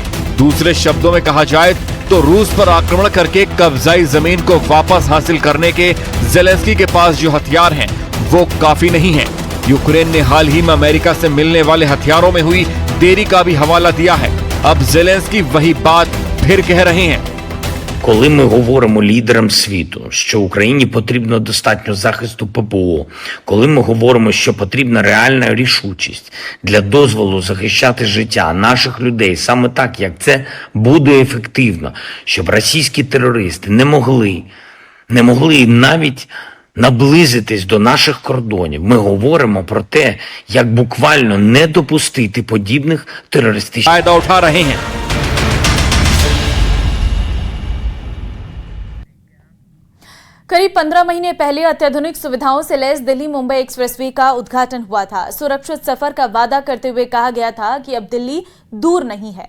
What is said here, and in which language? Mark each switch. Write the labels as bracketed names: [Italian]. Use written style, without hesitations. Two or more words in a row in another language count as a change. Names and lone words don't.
[Hindi] दूसरे शब्दों में कहा जाए तो रूस पर आक्रमण करके कब्जाई जमीन को वापस हासिल करने के ज़ेलेंस्की के पास जो हथियार हैं वो काफी नहीं है। यूक्रेन ने हाल ही में अमेरिका से मिलने वाले हथियारों में हुई देरी का भी हवाला दिया है। अब ज़ेलेंस्की वही बात फिर कह रहे हैं। [Ukrainian] Коли ми говоримо лідерам світу, що Україні потрібно достатньо захисту ППО, коли ми говоримо, що потрібна реальна рішучість для дозволу захищати життя наших людей саме так, як це буде ефективно, щоб російські терористи не могли навіть наблизитись до наших кордонів. Ми говоримо про те, як буквально не допустити подібних терористичних [Hindi] फायदा उठा रहे हैं। करीब 15 महीने पहले अत्याधुनिक सुविधाओं से लैस दिल्ली मुंबई एक्सप्रेसवे का उद्घाटन हुआ था। सुरक्षित सफर का वादा करते हुए कहा गया था कि अब दिल्ली दूर नहीं है।